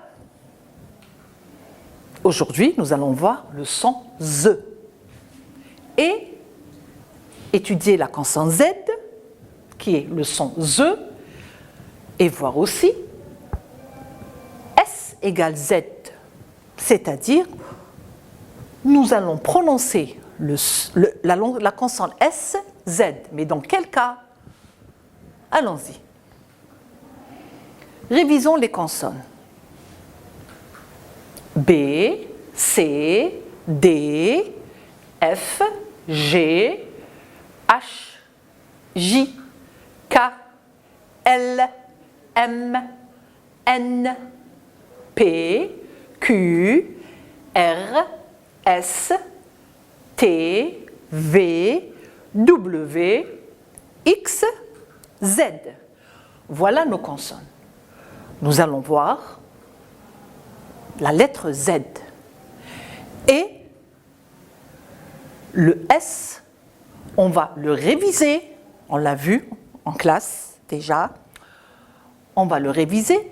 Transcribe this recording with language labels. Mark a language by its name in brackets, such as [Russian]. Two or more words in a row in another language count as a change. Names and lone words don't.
[French] Aujourd'hui, nous allons voir le son Z et étudier la consonne Z, qui est le son Z, et voir aussi S égale Z, c'est-à-dire nous allons prononcer la consonne S, Z, mais dans quel cas? Allons-y. Révisons les consonnes. B, C, D, F, G, H, J, K, L, M, N, P, Q, R, S, T, V, W, X, Z. Voilà nos consonnes. Nous allons voir la lettre Z. Et le S, on va le réviser. On l'a vu en classe déjà. On va le réviser.